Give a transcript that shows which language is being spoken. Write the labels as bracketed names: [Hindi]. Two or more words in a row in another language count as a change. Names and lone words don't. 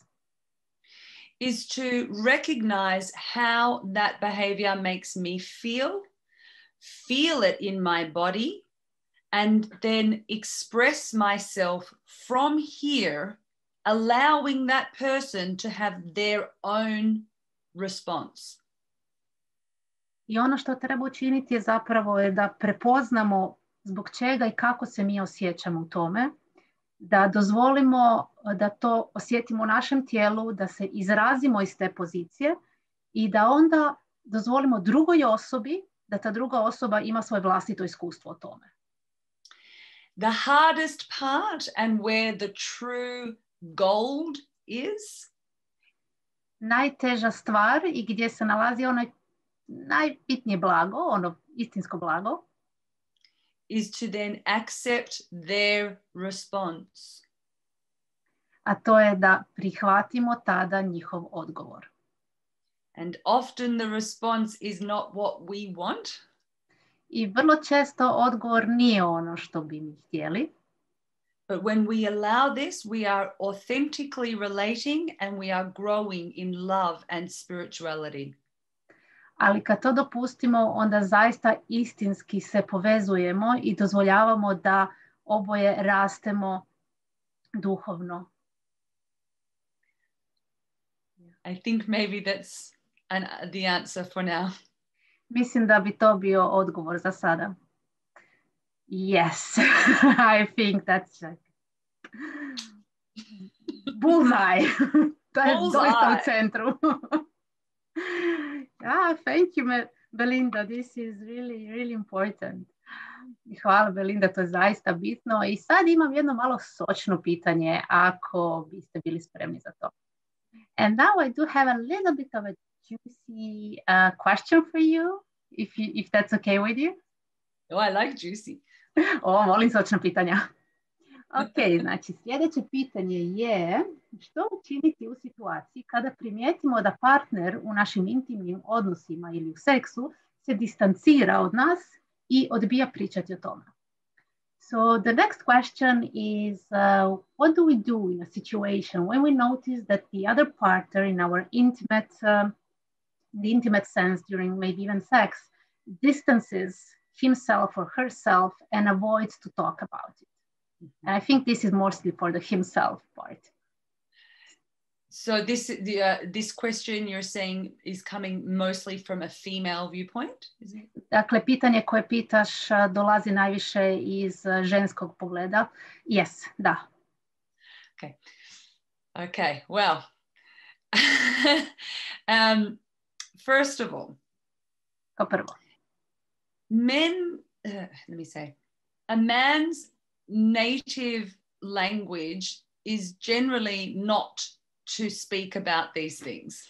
[English] Is to recognize how that behavior makes me feel it in my body, and then express myself from here, allowing that person to have their own response. [Croatian] I ono što treba učiniti je zapravo da prepoznamo zbog čega i kako se mi osjećamo u tome, da dozvolimo da to osjetimo u našem tijelu, da se izrazimo iz te pozicije i da onda dozvolimo drugoj osobi da ta druga osoba ima svoje vlastito iskustvo o tome. [English] The hardest part and where the true gold is? [Croatian] Najteža stvar i gdje se nalazi ono najbitnije blago, ono istinsko blago, [English] is to then accept their response. [Croatian] A to je da prihvatimo tada njihov odgovor. [English] And often the response is not what we want. [Croatian] I vrlo često odgovor nije ono što bi mi htjeli. [English] But when we allow this, we are authentically relating and we are growing in love and spirituality. [Croatian] Ali kad to dopustimo, onda zaista istinski se povezujemo i dozvoljavamo da oboje rastemo duhovno. [English] I think maybe that's the answer for now. [Croatian] Mislim da bi to bio odgovor za sada. [English] Yes, I think that's like bullseye. [Croatian] To je doista u centru. [English] Thank you, Belinda. This is really, really important. [Croatian] Hvala, Belinda, to je zaista bitno. I sad imam jedno malo sočno pitanje, ako biste bili spremni za to. [English] And now I do have a little bit of a juicy question for you, if that's okay with you. Oh, I like juicy. [Croatian] Volim sočna pitanja. Ok, znači sljedeće pitanje je što učiniti u situaciji kada primijetimo da partner u našim intimnim odnosima ili u seksu se distancira od nas i odbija pričati o tome. [English] So the next question is, what do we do in a situation when we notice that the other partner in our the intimate sense during maybe even sex distances himself or herself and avoids to talk about it? And I think this is mostly for the himself part. So this question you're saying is coming mostly from a female viewpoint, is it? [Croatian] Dakle, pitanje koje pitaš dolazi najviše iz ženskog pogleda. [English] Yes, da. Okay, well, first of all, [Croatian] Kao prvo. [English] A man's native language is generally not to speak about these things.